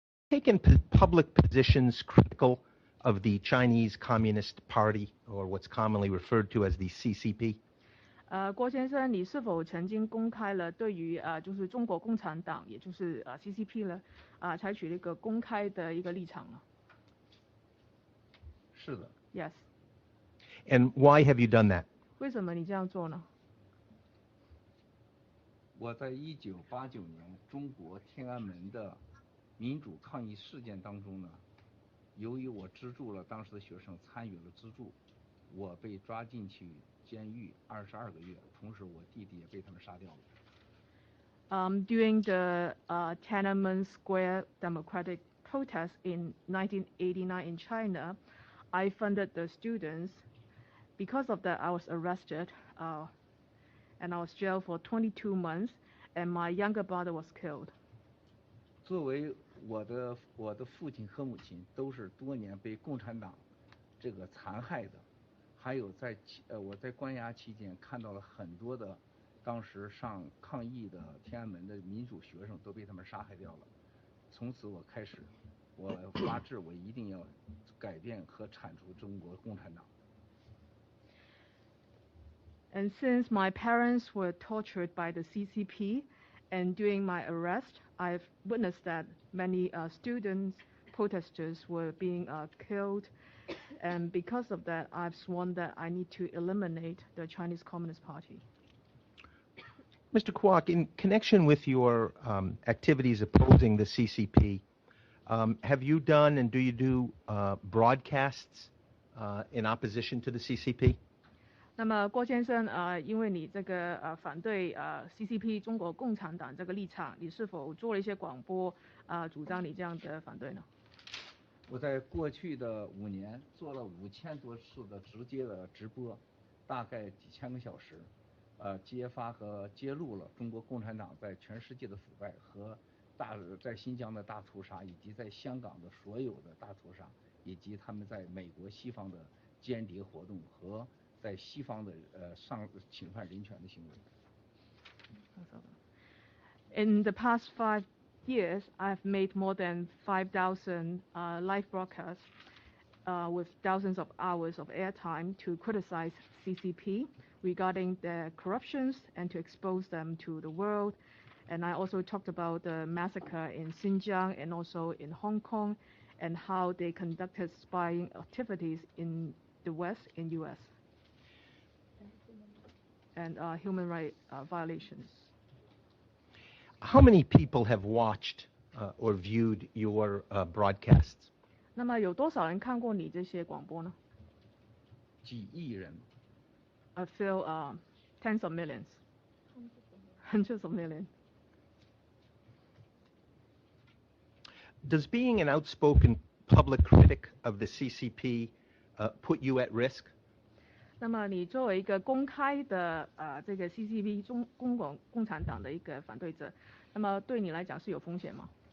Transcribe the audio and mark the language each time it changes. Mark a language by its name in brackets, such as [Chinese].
[English] taken public positions critical of the Chinese Communist Party, or what's commonly referred to as the CCP? [Chinese] 郭先生，你是否曾经公开了对于就是中国共产党，也就是CCP 呢，采取了一个公开的一个立场呢？是的。 [English] Yes. And why have you done that? [Chinese] 为什么你这样做呢？我在1989年中国天安门的民主抗议事件当中呢，由于我资助了当时的学生参与了资助，我被抓进去监狱22个月，同时我弟弟也被他们杀掉了。 [English] During the Tiananmen Square democratic protest in 1989 in China, I funded the students. Because of that, I was arrested, and I was jailed for 22 months, and my younger brother was killed. [Chinese] 作为我的父亲和母亲都是多年被共产党这个残害的，还有我在关押期间看到了很多的当时上抗议的天安门的民主学生都被他们杀害掉了。从此我开始，我发誓我一定要改变和铲除中国共产党。 [English] And since my parents were tortured by the CCP, and during my arrest, I've witnessed that many students, protesters were being killed, and because of that, I've sworn that I need to eliminate the Chinese Communist Party. Mr. Kwok, in connection with your activities opposing the CCP, have you done and do you do broadcasts in opposition to the CCP? [Chinese] 那么郭先生，因为你这个反对CCP 中国共产党这个立场，你是否做了一些广播主张你这样的反对呢？我在过去的5年做了5000多次的直接的直播，大概几千个小时，揭发和揭露了中国共产党在全世界的腐败和在新疆的大屠杀，以及在香港的所有的大屠杀，以及他们在美国西方的间谍活动和在西方的侵犯人权的行为。 [English] In the past 5 years, I've made more than 5,000 live broadcasts with thousands of hours of airtime to criticize CCP regarding their corruptions and to expose them to the world. And I also talked about the massacre in Xinjiang and also in Hong Kong and how they conducted spying activities in the West, in US. And human rights violations. How many people have watched or viewed your broadcasts? [Chinese] 那么有多少人看过你这些广播呢？几亿人。 [English] I feel tens of millions. Hundreds of millions. Does being an outspoken public critic of the CCP put you at risk? [Chinese] 那么你作为一个公开的这个 CCP 中国共产党的一个反对者，那么对你来讲是有风险吗？